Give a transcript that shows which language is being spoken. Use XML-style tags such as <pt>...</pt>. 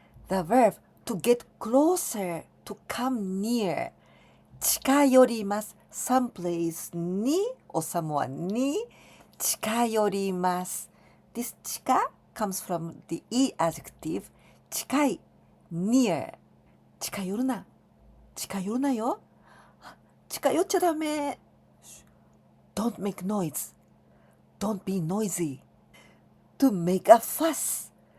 <en>The verb to get closer, to come near.</en> <ja>近寄ります。</ja> <en>someplace</en> <ja>に</ja> <en>or someone</en> <ja>に近寄ります。</ja> <en>This 近 comes from the E adjective 近い near</en> <ja>近寄るな。近寄るなよ。近寄っちゃダメ。</ja> <en>Don't make noise. Don't be noisy. To make a fuss.</en>